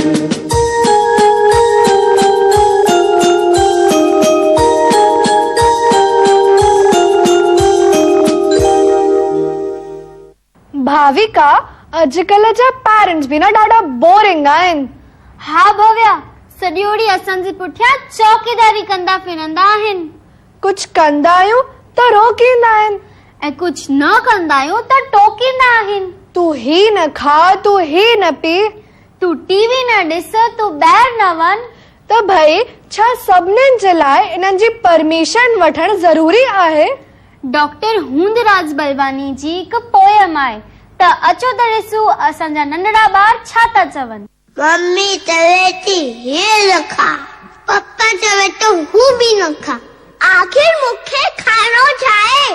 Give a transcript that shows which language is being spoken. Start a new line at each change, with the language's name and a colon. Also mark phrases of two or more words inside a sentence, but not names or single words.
Sindhi: भाविका अॼुकल्ह जा पेरेंट्स बि न ॾाढा बोरिंग आहिनि। हा भव्या, सॼी ॾींहुं असांजे पुठियां चौकीदारी कंदा फिरंदा आहिनि। कुछ कंदा आहियूं त रोकींदा आहिनि ऐं कुछ न कंदा आहियूं त टोकींदा आहिनि। तू ही न खा, तू ही न पी, तू टीवी न ॾिस, तू ॿाहिरि न वञ। त भई छा सभिनीनि जे लाइ इन्हनि जी परमिशन वठणु ज़रूरी आहे? डॉक्टर हूंदराज बलवानी जी हिकु पोयम आहे त अचो त ॾिसूं असांजा नंढड़ा ॿार छा था चवनि। मम्मी चवे थी हे न खा, पप्पा चवे तो हू बि न खा, आखिर मूंखे खाइणो छा आहे?